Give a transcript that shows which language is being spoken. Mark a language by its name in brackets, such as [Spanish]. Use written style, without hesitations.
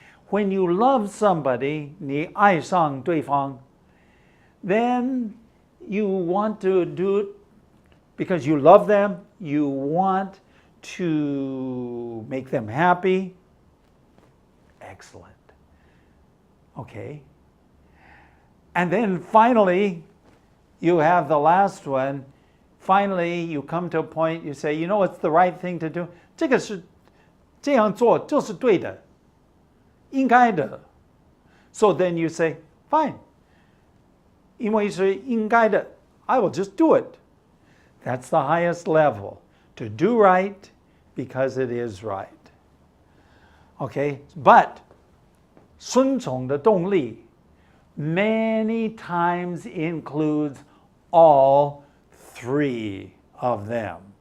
[English] When you love somebody, [Chinese] 你爱上对方, [English] then you want to do it because you love them, you want to make them happy. Excellent. Okay. And then finally, you have the last one. Finally, you come to a point, you say, you know what's the right thing to do? [Chinese] 这个是这样做就是对的，应该的。 [English] So then you say, fine. [Chinese] 因为是应该的, [English] I will just do it. That's the highest level. To do right because it is right. Okay? But [Chinese] 顺从的动力 [English] many times includes all 3 of them.